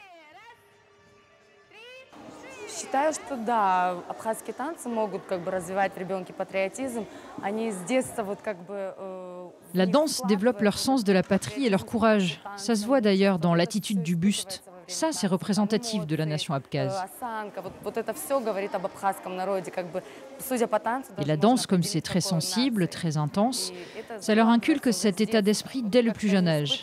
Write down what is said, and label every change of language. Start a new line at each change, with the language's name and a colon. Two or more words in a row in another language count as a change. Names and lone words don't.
Russian: Считаю, что да, абхазские танцы могут развивать в ребенке патриотизм. Они с детства
French: La danse développe leur sens de la patrie et leur courage. Ça se voit d'ailleurs dans l'attitude du buste. Ça, c'est représentatif de la nation abkhaze. Et la danse, comme c'est très sensible, très intense, ça leur inculque cet état d'esprit dès le plus jeune âge.